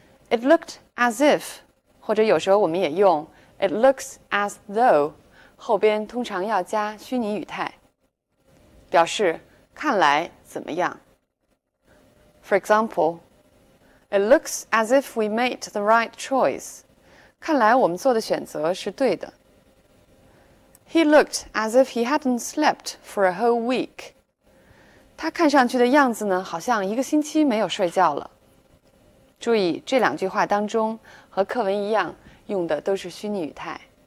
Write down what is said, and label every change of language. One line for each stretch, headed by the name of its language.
English: It looked as if,
Chinese: 或者有时候我们也用 it looks as though 后边通常要加虚拟语态，表示看来怎么样。
English: For example, it looks as if we made the right choice.
Chinese: 看来我们做的选择是对的。
English: He looked as if he hadn't slept for a whole week.
Chinese: 他看上去的样子呢，好像一个星期没有睡觉了。注意这两句话当中和课文一样，用的都是虚拟语态。